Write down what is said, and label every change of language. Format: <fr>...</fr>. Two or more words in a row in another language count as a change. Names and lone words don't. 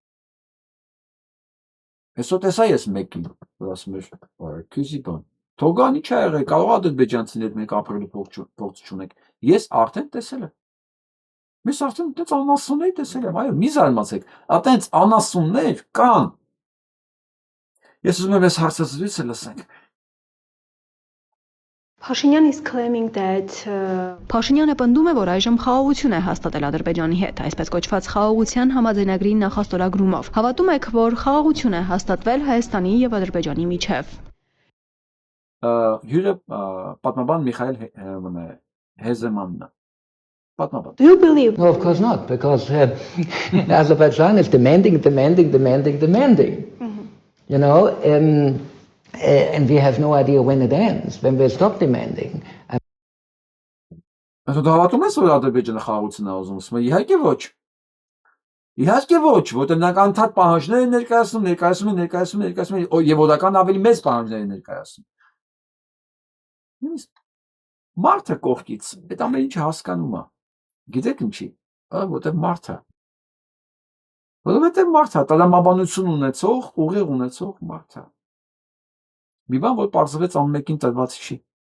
<hy>Այսօր տեսա ես մեկին, որ ասում էր, քյուսի բան։ Թողան ի՞նչ ա եղել, կարող է ադրբեջանցիներ մեկ ապրելու փորձ չունենք։ Ես արդեն տեսել եմ։ Ես արդեն այդպես անասուններ տեսել եմ, այո, մի զարմացեք, այդպես անասուններ կան։ Ես ուզում եմ այս հարցը զրույցը լսենք։ Փաշինյան</hy> <en>is claiming that</en> <hy>Փաշինյանը պնդում է, որ այժմ խաղաղություն է հաստատել Ադրբեջանի հետ, այսպես կոչված խաղաղության համաձայնագրի նախաստորագրումով։ Հավատում եք, որ խաղաղություն է հաստատվել Հայաստանի եւ Ադրբեջանի միջև։ Հյուրը պատմաբան Միխայել Հեզեմանն է։ Պատմաբան։</hy> <en>Do you believe? No, of course not, because Azerbaijan is demanding. You know, and we have no idea when it ends, when we stop demanding.</en> <hy>Դու հավատում ես, որ Ադրբեջանը խաղաղություն է ուզում։ Իհարկե ոչ։ Իհարկե ոչ, որտեղ նրանք անդադ պահանջներ են ներկայացնում, եւ օրական ավելի մեծ պահանջներ են ներկայացնում։ Մարդը կողքից այդ ամեն ինչը հասկանում է։ Գիտեք ինչի՞, որտեղ մարդը։ Որովհետև մարդը տրամաբանություն ունեցող, ուղիղ ունեցող մարդը։ Մի բան, որ պարզվեց ամենքին տրված չի։</hy>